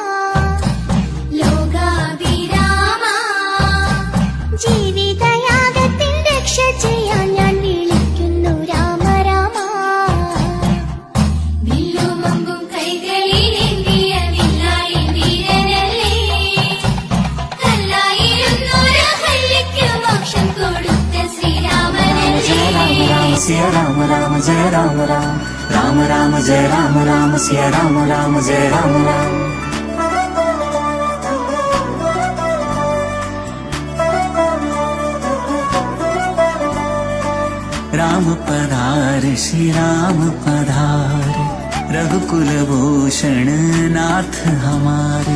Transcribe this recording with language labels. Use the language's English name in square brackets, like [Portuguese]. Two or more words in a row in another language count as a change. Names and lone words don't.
[Malayalam] ലോകാഭിരാമ ജീവിതയാഗത്തിൽ രക്ഷ ചെയ്യാൻ ഞാൻ വിളിക്കുന്നു രാമ രാമ വില്ലുമമ്പും കൈകളിലേന്തിയ വില്ലാളി വീരനല്ലേ കല്ലായിരുന്നൊരു ഹല്യയ്ക്ക് മോക്ഷം കൊടുത്ത ശ്രീരാമനല്ലേ [Hindi] सिया राम राम जय राम राम राम राम जय राम राम सिया राम राम जय राम राम राम पधारे श्री राम पधारे रघुकुल भूषण नाथ हमारे